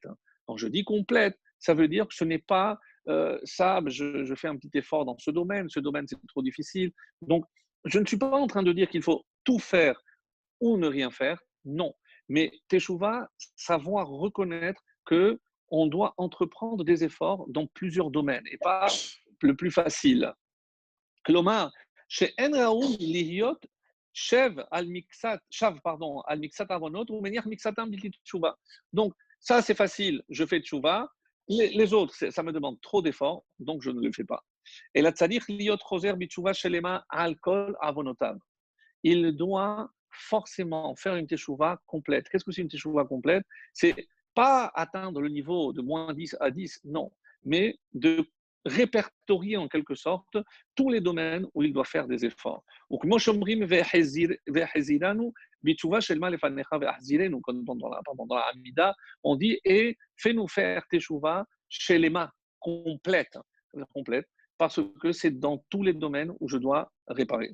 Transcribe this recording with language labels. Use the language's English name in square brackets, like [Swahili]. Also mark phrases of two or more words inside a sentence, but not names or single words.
[French] Quand je dis complète, ça veut dire que ce n'est pas ça, je fais un petit effort dans ce domaine c'est trop difficile. Donc, je ne suis pas en train de dire qu'il faut tout faire ou ne rien faire, non. Mais teshuva, savoir reconnaître que on doit entreprendre des efforts dans plusieurs domaines et pas le plus facile. [Hebrew] כלומר, שאין ראוי להיות שב על מקצת עוונות, הוא מניח מקצתם בלתי תשובה. [French] Donc, ça c'est facile, je fais tchouva. Les autres, ça me demande trop d'efforts, donc je ne le fais pas. [Hebrew] Et la צריך להיות חוזר בתשובה שלמה על כל עוונותיו. [French] Il doit forcément faire une teshuva complète. Qu'est-ce que c'est une teshuva complète? C'est pas atteindre le niveau de moins 10 à 10, non, mais de répertorier en quelque sorte tous les domaines où il doit faire des efforts. Donc, dans la Amida, on dit et fais-nous faire [Hebrew] תשובה שלמה [French] complète, parce que c'est dans tous les domaines où je dois réparer.